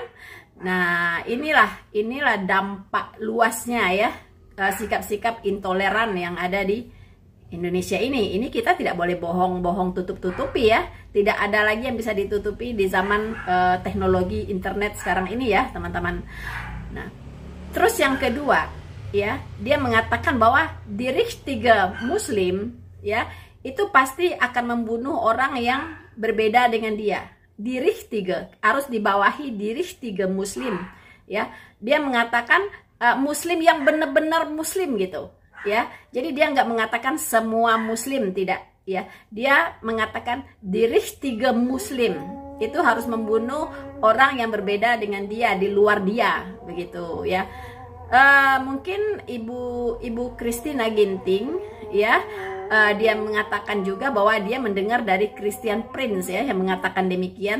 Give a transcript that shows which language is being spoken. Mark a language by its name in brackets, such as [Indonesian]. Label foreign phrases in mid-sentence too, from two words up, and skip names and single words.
[Indonesian] Nah, inilah dampak luasnya ya, sikap-sikap intoleran yang ada di Indonesia ini. Ini kita tidak boleh bohong-bohong tutup-tutupi ya. Tidak ada lagi yang bisa ditutupi di zaman teknologi internet sekarang ini ya, teman-teman. Nah, terus yang kedua ya, dia mengatakan bahwa [German] die richtige Muslim [Indonesian] ya, itu pasti akan membunuh orang yang berbeda dengan dia. [German] Die richtige [Indonesian] harus dibawahi [German] die richtige Muslim [Indonesian] ya. Dia mengatakan Muslim yang benar-benar Muslim gitu ya. Jadi dia nggak mengatakan semua Muslim, tidak ya. Dia mengatakan [German] die richtige Muslim [Indonesian] itu harus membunuh orang yang berbeda dengan dia, di luar dia begitu ya. Mungkin Ibu Christina Ginting ya, dia mengatakan juga bahwa dia mendengar dari Christian Prince ya, yang mengatakan demikian.